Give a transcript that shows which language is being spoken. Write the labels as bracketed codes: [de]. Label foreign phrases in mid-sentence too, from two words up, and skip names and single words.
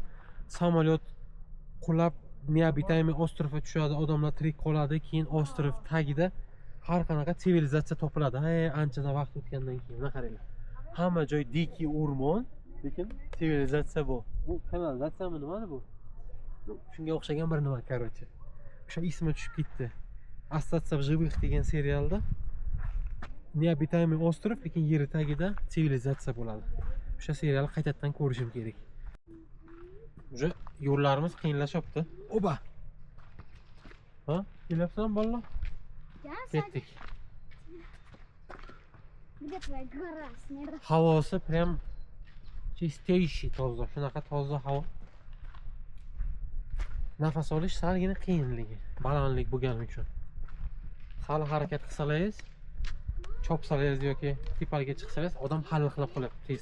[uz] Samolyot qulab neobitaymiy ostrovga tushadi, odamlar tirik qoladi, keyin ostrov tagida har qanaqa sivilizatsiya topiladi. Anchadan vaqt o'tgandan keyin mana qaranglar. Hamma joy dikий o'rmon, lekin sivilizatsiya bu. Bu kanalizatsiyami nimani bu? Shunga o'xshagan bir nima, короче. O'sha ismi tushib ketdi. Остаться в живых degan serialda neobitaymiy ostrov, lekin yer tagida sivilizatsiya bo'ladi. O'sha serialni qaytadan ko'rishim kerak. Уже yo'llarimiz qiyinlashyapti. Oba. Ha? Kelyapsanmi bolalar? Ketdik. [ru] Где твоя гора снега? [uz] Havosi [ru] prям чистейший, [uz] toza, shunaqa toza havo. Nafas olish salgina qiyinligi, balandlik bo'lgani uchun. Sal harakat qilsangiz, chopsangiz yoki tepaga chiqsangiz, odam xalaqlab qolyapti tez.